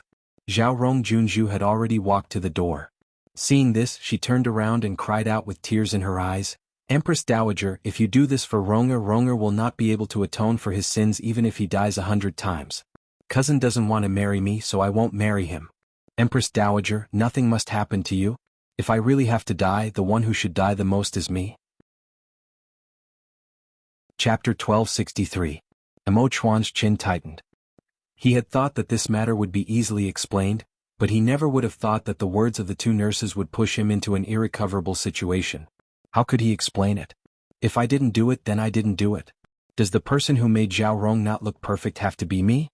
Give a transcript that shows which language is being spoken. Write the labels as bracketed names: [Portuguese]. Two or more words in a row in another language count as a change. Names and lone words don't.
[English] Zhao Rong Junju had already walked to the door. Seeing this, she turned around and cried out with tears in her eyes, Empress Dowager, if you do this for Ronger will not be able to atone for his sins even if he dies 100 times. Cousin doesn't want to marry me, so I won't marry him. Empress Dowager, nothing must happen to you. If I really have to die, the one who should die the most is me. Chapter 1263. Emo Chuan's chin tightened. He had thought that this matter would be easily explained, but he never would have thought that the words of the two nurses would push him into an irrecoverable situation. How could he explain it? If I didn't do it, then I didn't do it. Does the person who made Zhao Rong not look perfect have to be me?